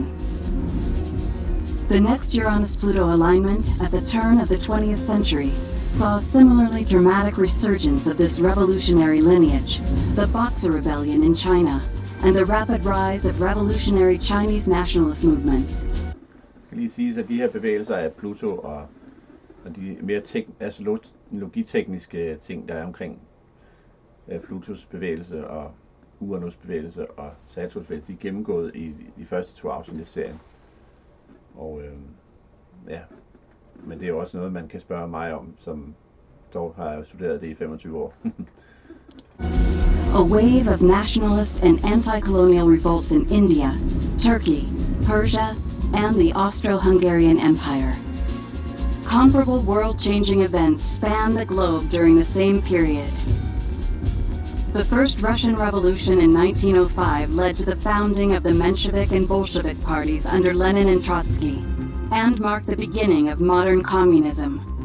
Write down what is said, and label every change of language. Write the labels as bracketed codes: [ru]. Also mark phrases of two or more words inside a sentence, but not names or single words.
[en] The next Uranus-Pluto alignment at the turn of the 20th century saw a similarly dramatic resurgence of this revolutionary lineage, the Boxer Rebellion in China, and the rapid rise of revolutionary Chinese nationalist movements. [da] Det skal lige siges, at de her bevægelser af Pluto og de mere astrologitekniske ting, der er omkring Plutos bevægelse og Uranus bevægelse og Saturns bevægelse, de er gennemgået i de første 2 afsnit af serien. Og ja, men det er også noget, man kan spørge mig om, som dog har studeret det i 25 år. [en] A wave of nationalist and anti-colonial revolts in India, Turkey, Persia, and the Austro-Hungarian Empire. Comparable world-changing events span the globe during the same period. The first Russian Revolution in 1905 led to the founding of the Menshevik and Bolshevik parties under Lenin and Trotsky, and marked the beginning of modern communism.